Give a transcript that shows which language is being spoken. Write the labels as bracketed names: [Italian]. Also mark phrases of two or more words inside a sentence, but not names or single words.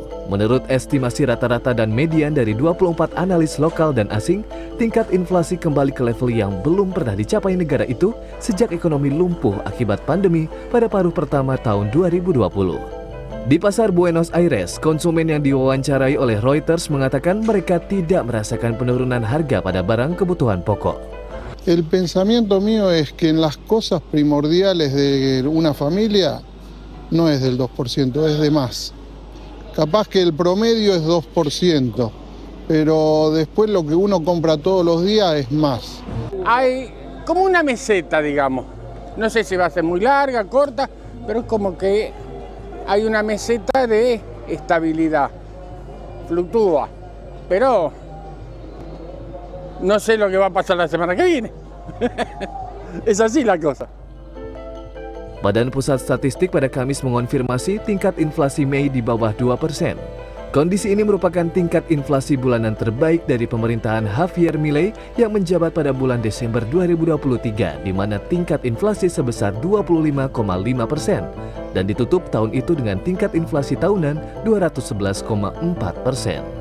[Indonesian] Menurut estimasi rata-rata dan median dari 24 analis lokal dan asing, tingkat inflasi kembali ke level yang belum pernah dicapai negara itu sejak ekonomi lumpuh akibat pandemi pada paruh pertama tahun 2020. Di pasar Buenos Aires, konsumen yang diwawancarai oleh Reuters mengatakan mereka tidak merasakan penurunan harga pada barang kebutuhan pokok. [Spanish] El pensamiento mío es que en las cosas primordiales de una familia no es del 2%, es de más. Capaz que el promedio es 2%, pero después lo que uno compra todos los días es más. Hay como una meseta, digamos. No sé si va a ser muy larga, corta, pero es como que hay una meseta de estabilidad. Fluctúa, pero no sé lo que va a pasar la semana que viene. Es así la cosa. [Indonesian] Badan Pusat Statistik pada Kamis mengonfirmasi tingkat inflasi Mei di bawah 2%. Kondisi ini merupakan tingkat inflasi bulanan terbaik dari pemerintahan Javier Milei yang menjabat pada bulan Desember 2023, di mana tingkat inflasi sebesar 25,5% dan ditutup tahun itu dengan tingkat inflasi tahunan 211,4%.